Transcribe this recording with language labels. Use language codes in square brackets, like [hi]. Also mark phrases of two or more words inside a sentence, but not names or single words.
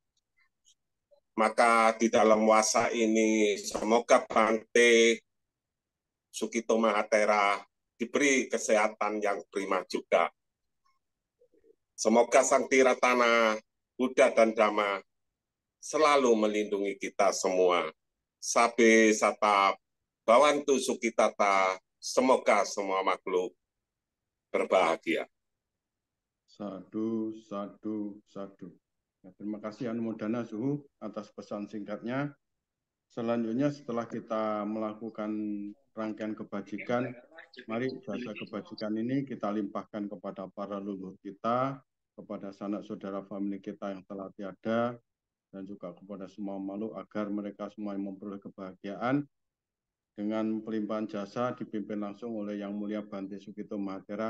[id] Maka di dalam wasa ini semoga Bante Sukito Mahatera diberi kesehatan yang prima juga. Semoga Sang Tiratana, Buddha dan Dhamma selalu melindungi kita semua. [pi] Sabe sata bawantu sukitata, [id] semoga semua makhluk berbahagia. [pi] Sadu, sadu, sadu. [id] Ya, terima kasih Anumodana Suhu atas pesan singkatnya. Selanjutnya setelah kita melakukan rangkaian kebajikan, mari jasa kebajikan ini kita limpahkan kepada para leluhur kita, kepada sanak saudara famili kita yang telah tiada, dan juga kepada semua makhluk agar mereka semua memperoleh kebahagiaan dengan pelimpahan jasa dipimpin langsung oleh Yang Mulia Bante Sukito Mahatera.